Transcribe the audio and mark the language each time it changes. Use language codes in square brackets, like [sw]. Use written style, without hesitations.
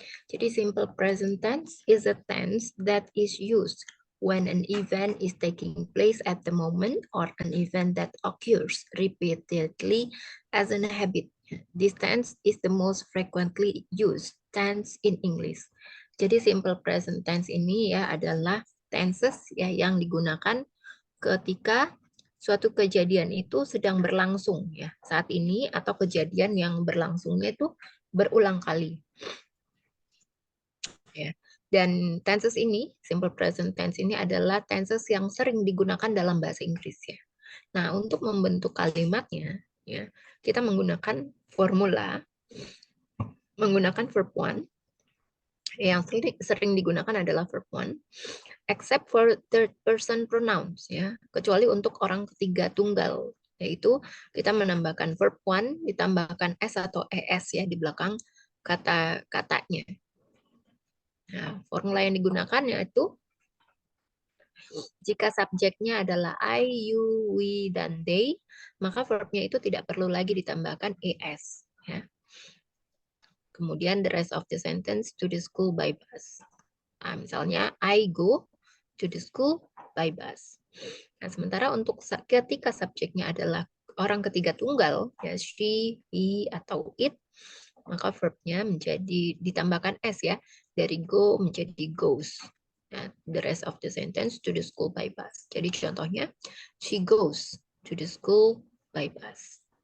[id] Jadi [en] simple present tense is a tense that is used when an event is taking place at the moment or an event that occurs repeatedly as a habit. This tense is the most frequently used tense in English. [id] Jadi simple present tense ini ya adalah tenses ya yang digunakan ketika suatu kejadian itu sedang berlangsung ya saat ini atau kejadian yang berlangsungnya itu berulang kali ya. Dan tenses ini, simple present tense ini adalah tenses yang sering digunakan dalam bahasa Inggris ya. Nah, untuk membentuk kalimatnya ya, kita menggunakan formula menggunakan verb one. Yang sering digunakan adalah verb one, [en] except for third person pronouns [id] ya, kecuali untuk orang ketiga tunggal, yaitu kita menambahkan verb one ditambahkan s atau es ya di belakang kata-katanya. Nah, formula yang digunakan yaitu jika subjeknya adalah I, you, we, dan they, maka verbnya itu tidak perlu lagi ditambahkan es. Ya. Kemudian [en] the rest of the sentence to the school by bus. [id] Nah, misalnya [en] I go to the school by bus. [id] Nah, sementara untuk ketika subjeknya adalah orang ketiga tunggal, ya she, he, atau it, maka verbnya menjadi ditambahkan s ya, dari go menjadi goes. Nah, [en] the rest of the sentence to the school by bus. [id] Jadi contohnya, [en] she goes to the school by bus.